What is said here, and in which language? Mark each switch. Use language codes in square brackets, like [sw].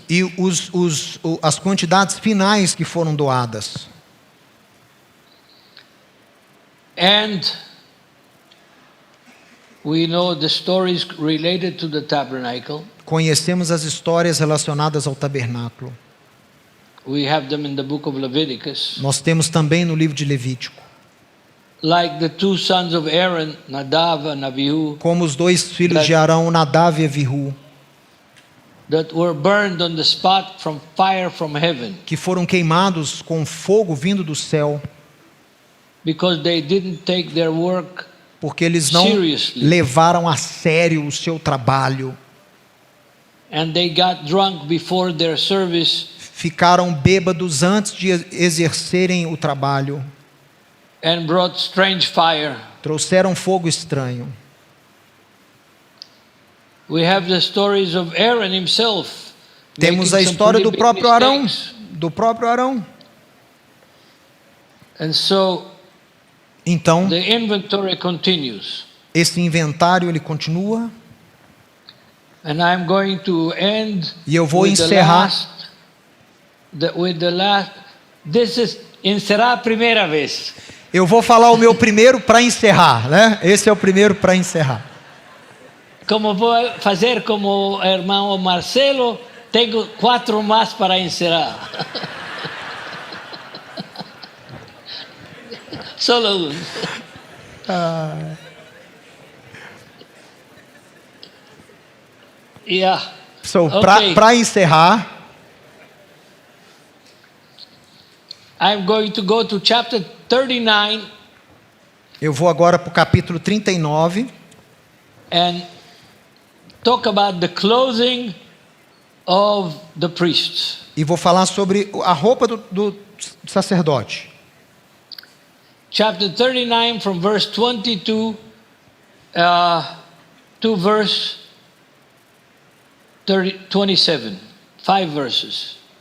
[pt] E as quantidades finais que foram doadas. [en] And we know the stories related to the tabernacle. [pt] Conhecemos as histórias relacionadas ao tabernáculo. [en] We have them in the book of Leviticus. [pt] Nós temos também no livro de Levítico. [en] Like the 2 sons of Aaron, Nadav and Abihu, [pt] Como os 2 filhos de Arão, Nadav e Avihu, [en] that were burned on the spot from fire from heaven, [pt] que foram queimados com fogo vindo do céu, [en] because they didn't take their work [pt] porque eles não [en] seriously. [pt] levaram a sério o seu trabalho. [en] And they got drunk before their service, [pt] Ficaram bêbados antes de exercerem o trabalho. [en] and brought strange fire. [pt] Trouxeram fogo estranho. [en] We have the stories of Aaron himself. [pt] Temos [en] making [pt] a [en] some [pt] história [en] pretty [pt] do [en] big [pt] próprio Arão, [en] mistakes. [pt] do próprio Arão. [en] And so [pt] Então, [en] the inventory continues. [pt] esse inventário ele continua, [en] And I'm going to end [pt] e eu vou [en] with the [pt] encerrar. [en] last. This is [pt] encerrar a primeira vez. Eu vou falar o meu primeiro para encerrar, né? Esse é o primeiro para encerrar. Como vou fazer como o irmão Marcelo, tenho 4 mais para encerrar. Solo um. [en] Yeah. So, Okay. [pt] para encerrar, [en] I'm going to go to chapter 39 [pt] eu vou agora para o capítulo 39 [en] and talk about the clothing of the priests. [pt] e vou falar sobre a roupa do sacerdote. [en] Chapter 39 from verse 22 to verse 27. 5 verses.